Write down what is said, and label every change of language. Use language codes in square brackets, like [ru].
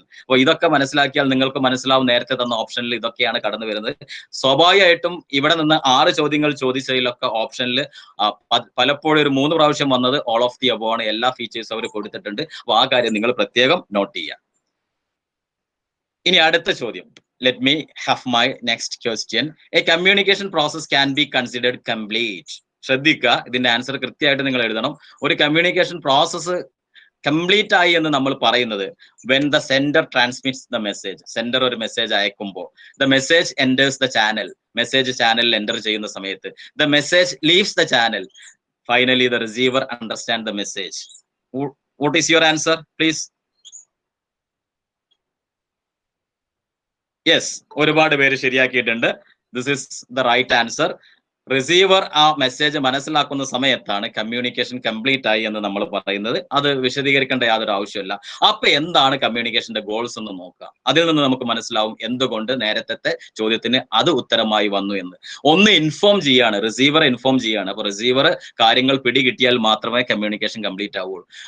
[ml] അപ്പോൾ ഇതൊക്കെ മനസ്സിലാക്കിയാൽ നിങ്ങൾക്ക് മനസ്സിലാവും നേരത്തെ തന്ന ഓപ്ഷനിൽ ഇതൊക്കെയാണ് കടന്നു വരുന്നത്. സ്വാഭാവികമായിട്ടും ഇവിടെ നിന്ന് 6 ചോദ്യങ്ങൾ ചോദിച്ചതിലൊക്കെ ഓപ്ഷനിൽ പലപ്പോഴും ഒരു 3 പ്രാവശ്യം വന്നത് ഓൾ ഓഫ് ദി അബോവ് ആണ്. എല്ലാ ഫീച്ചേഴ്സും അവർ കൊടുത്തിട്ടുണ്ട്. അപ്പോൾ ആ കാര്യം നിങ്ങൾ പ്രത്യേകം നോട്ട് ചെയ്യുക. ഇനി അടുത്ത ചോദ്യം. [en] Let me have my next question. A communication process can be considered complete. [ml] ശ്രദ്ധിക്കുക, ഇതിന്റെ ആൻസർ കൃത്യമായിട്ട് നിങ്ങൾ എഴുതണം. ഒരു കമ്മ്യൂണിക്കേഷൻ പ്രോസസ്സ് കംപ്ലീറ്റ് ആയി എന്ന് നമ്മൾ പറയുന്നത് [en] when the sender transmits the message. [ml] Sender ഒരു മെസ്സേജ് അയക്കുമ്പോൾ [en] the message enters the channel. [ml] Message ചാനലിൽ എൻ്റർ ചെയ്യുന്ന സമയത്ത് [en] the message leaves the channel. Finally the receiver understands the message. What is your answer, please? Yes, [ml] ഒരുപാട് പേര് ശരിയാക്കിയിട്ടുണ്ട്. [en] This is the right answer. [ml] Receiver ആ message മനസ്സിലാക്കുന്ന സമയത്താണ് communication complete ആയി എന്ന് നമ്മൾ പറയുന്നത്. അത് വിശദീകരിക്കേണ്ട യാതൊരു ആവശ്യമില്ല. അപ്പൊ എന്താണ് കമ്മ്യൂണിക്കേഷന്റെ ഗോൾസ് എന്ന് നോക്കാം. അതിൽ നിന്ന് നമുക്ക് മനസ്സിലാവും എന്തുകൊണ്ട് നേരത്തെ ചോദ്യത്തിന് അത് ഉത്തരമായി വന്നു എന്ന്. ഒന്ന് ഇൻഫോം ചെയ്യാണ്, റിസീവർ ഇൻഫോം ചെയ്യാണ്. അപ്പൊ റിസീവർ കാര്യങ്ങൾ പിടികിട്ടിയാൽ മാത്രമേ കമ്മ്യൂണിക്കേഷൻ കംപ്ലീറ്റ് ആവുള്ളൂ.